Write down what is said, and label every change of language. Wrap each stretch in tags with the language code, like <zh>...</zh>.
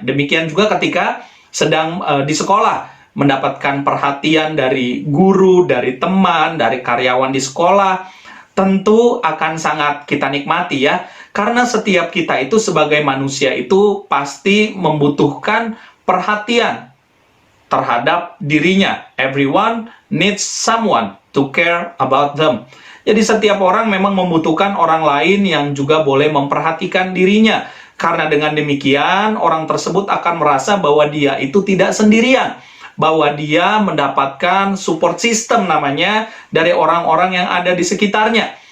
<id>Demikian juga ketika sedang di sekolah, mendapatkan perhatian dari guru, dari teman, dari karyawan di sekolah, tentu akan sangat kita nikmati ya. Karena setiap kita itu sebagai manusia itu pasti membutuhkan perhatian terhadap dirinya.</id> <en>Everyone needs someone to care about them.</en> <id>Jadi setiap orang memang membutuhkan orang lain yang juga boleh memperhatikan dirinya. Karena dengan demikian, orang tersebut akan merasa bahwa dia itu tidak sendirian. Bahwa dia mendapatkan support system namanya dari orang-orang yang ada di sekitarnya.</id>